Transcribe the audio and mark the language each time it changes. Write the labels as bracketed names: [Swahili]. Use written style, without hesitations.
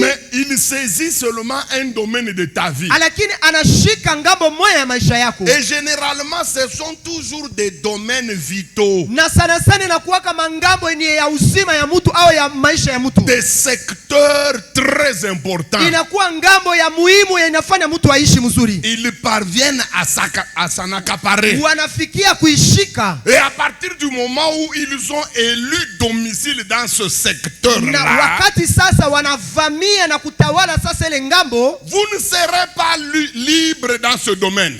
[French] mais il saisit seulement un domaine de ta vie. [Swahili] lakini anashika ngambo moja ya maisha yako. [French] Et généralement, ce sont toujours des domaines vitaux, [Swahili] Na sana sana inakuwa kama ngambo ni ya uzima ya mtu au ya maisha ya mtu. [French] des secteurs très importants. [Swahili] Inakuwa ngambo ya muhimu ya inafanya mtu aishi mzuri. [French] Ils parviennent à s'en accaparer. [Swahili] Wanafikia kuishika. [French] Et à partir du moment où ils ont élu domicile dans ce [Swahili] Na [French] secteur-là, [Swahili] wakati sasa wanavamia na kutawala sasa ile ngambo, [French] vous ne serez pas libre dans ce domaine.